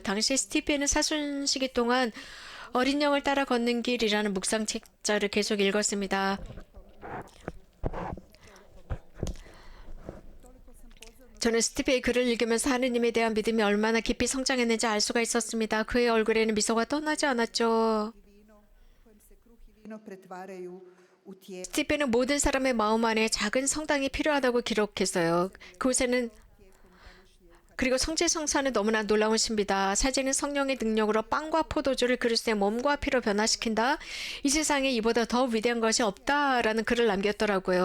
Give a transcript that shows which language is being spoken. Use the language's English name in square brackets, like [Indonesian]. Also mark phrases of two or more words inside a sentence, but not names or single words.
[Korean] 당시 스티페는 사순 시기 동안 어린 영을 따라 걷는 길이라는 묵상 책자를 계속 읽었습니다. 저는 스티페의 글을 읽으면서 하느님에 대한 믿음이 얼마나 깊이 성장했는지 알 수가 있었습니다. 그의 얼굴에는 미소가 떠나지 않았죠. [Croatian] kojem se kruh i vino pretvaraju u tijelo. [Korean] 스티페는 모든 사람의 마음 안에 작은 성당이 필요하다고 기록했어요. 그곳에는 그리고 성제성사는 너무나 놀라운 신비다. 사제는 성령의 능력으로 빵과 포도주를 그리스도의 몸과 피로 변화시킨다. 이 세상에 이보다 더 위대한 것이 없다라는 글을 남겼더라고요.